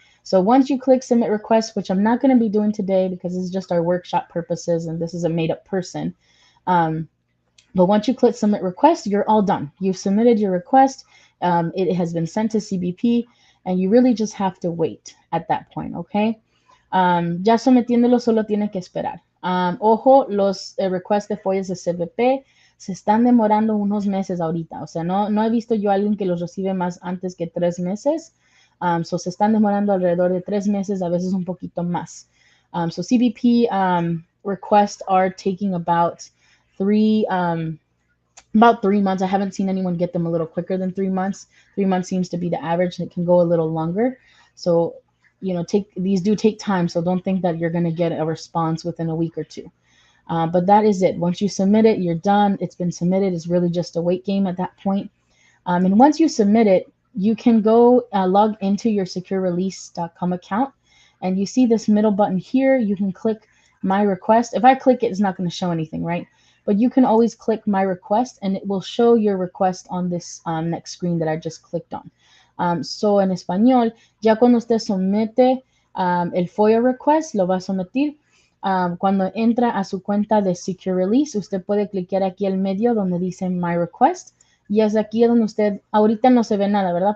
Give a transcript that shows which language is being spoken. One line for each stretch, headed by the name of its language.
English: So once you click submit request, which I'm not going to be doing today because this is just our workshop purposes and this is a made up person. But once you click submit request, you're all done. You've submitted your request. It has been sent to CBP and you really just have to wait at that point, okay?
Spanish: Ya sometiéndolo solo tiene que esperar. Ojo, los requests de FOIA de CBP se están demorando unos meses ahorita. O sea, no he visto yo a alguien que los recibe más antes que 3 meses. So se están demorando alrededor de 3 meses, a veces un poquito más.
English: So CBP requests are taking about 3 months. I haven't seen anyone get them a little quicker than 3 months. 3 months seems to be the average. It can go a little longer. So, these do take time. So don't think that you're going to get a response within a week or 2. But that is it. Once you submit it, you're done. It's been submitted. It's really just a wait game at that point. And once you submit it, you can go log into your securerelease.com account. And you see this middle button here. You can click my request. If I click it, it's not going to show anything, right? but you can always click My Request and it will show your request on this next screen that I just clicked on.
Spanish: So en español, ya cuando usted somete el FOIA request, lo va a someter. Cuando entra a su cuenta de Secure Release, usted puede clicar aquí al medio donde dice My Request y es aquí donde usted, ahorita no se ve nada, ¿verdad?